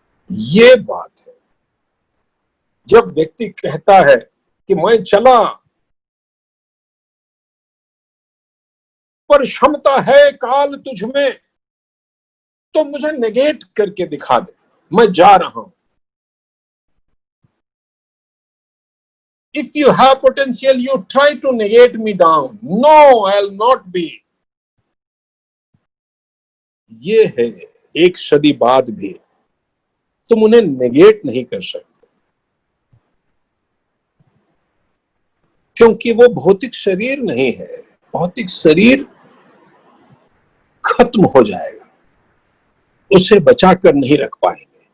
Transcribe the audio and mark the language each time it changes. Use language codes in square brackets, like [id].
[hi] ये बात है जब व्यक्ति कहता है कि मैं चला पर क्षमता है काल तुझ में, तो मुझे नेगेट करके दिखा दे, मैं जा रहा हूं। [en] If you have potential, you try to negate me down. No, I'll not be. [hi] ये है, एक सदी बाद भी तुम उन्हें नेगेट नहीं कर सकते, क्योंकि वो भौतिक शरीर नहीं है। भौतिक शरीर खत्म हो जाएगा, उसे बचा कर नहीं रख पाएंगे।